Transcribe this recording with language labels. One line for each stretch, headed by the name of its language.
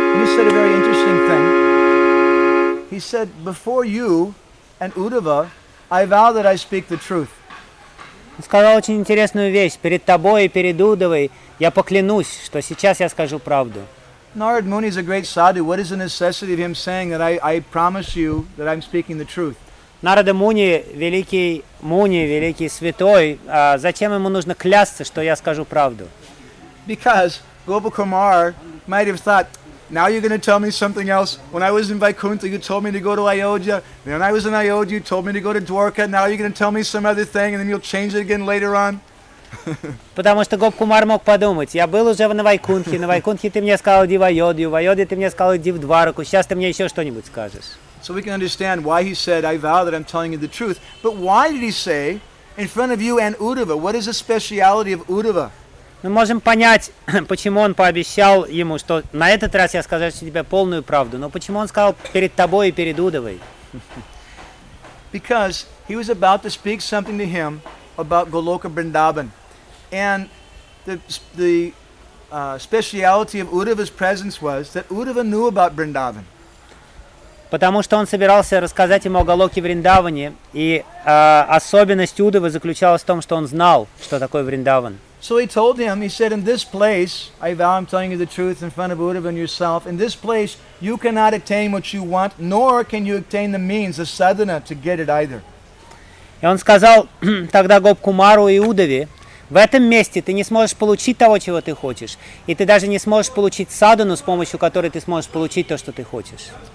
English: And he said a very interesting thing. He said, before you and Uddhava, I vow that I speak the truth.
Russian: Он сказал очень интересную вещь. Перед тобой и перед Уддхавой я поклянусь, что сейчас я скажу правду.
English: Narad Muni is a great sadhu. What is the necessity of him saying that I promise you that I'm speaking the truth?
Russian: Narada Muni, великий Муни, великий святой, зачем ему нужно клясться, что я скажу правду?
English: Because Gopakumar might have thought, now you're going to tell me something else. When I was in Vaikuntha, you told me to go to Ayodhya. Then I was in Ayodhya, you told me to go to Dwarka. Now you're going to tell me some other thing, and then you'll change it again later on.
Russian: Потому что Gopakumar мог подумать, я был уже на Вайкунтхе ты мне сказал иди в Айодью, в Айодье ты мне сказал иди в Двараку, сейчас ты мне еще что-нибудь скажешь.
English: So we can understand why he said, I vow that I'm telling you the truth. But why did he say, in front of you and Uddhava, what is the speciality of Uddhava?
Russian: Мы можем понять, почему он пообещал ему, что на этот раз я скажу тебе полную правду, но почему он сказал перед тобой и перед Уддхавой?
English: Because he was about to speak something to him about Goloka Vrindavan. And the speciality of Uddhava's presence was that Uddhava knew about Vrindavan.
Russian: Потому что он собирался рассказать ему о Галоке Вриндаване, и особенность Удовы заключалась в том, что он знал, что такое Вриндаван.
English: So he told him, he said, in this place, I vow I'm telling you the truth in front of Uddhava and yourself, in this place you cannot attain what you want, nor can you attain the means, the sadhana, to get it either.
Russian: И он сказал тогда Гоп-Кумару и Удаве, в этом месте ты не сможешь получить того, чего ты хочешь, и ты даже не сможешь получить садхану, с помощью которой ты сможешь получить то, что ты хочешь.